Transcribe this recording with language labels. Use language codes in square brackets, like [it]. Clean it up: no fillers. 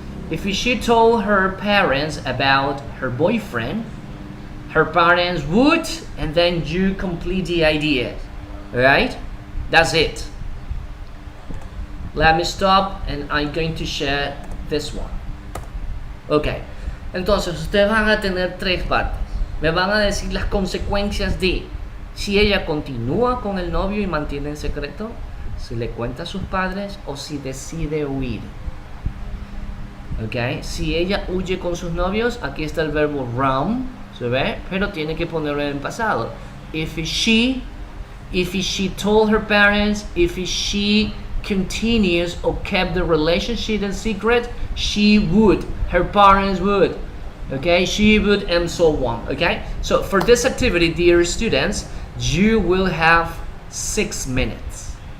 [en] If she told her parents about her boyfriend, her parents would, and then you complete the idea. Alright? That's it. Let me stop and I'm going to share this one. [es] Ok, entonces ustedes van a tener tres partes. Me van a decir las consecuencias de si ella continúa con el novio y mantiene en secreto, si le cuenta a sus padres o si decide huir. Ok, si ella huye con sus novios, aquí está el verbo run, ¿se ve? Pero tiene que ponerlo en el pasado. [en] If she told her parents, if she continues or kept the relationship in secret, she would, her parents would, okay, she would, and so on. Okay, so for this activity, dear students, you will have 6 minutes.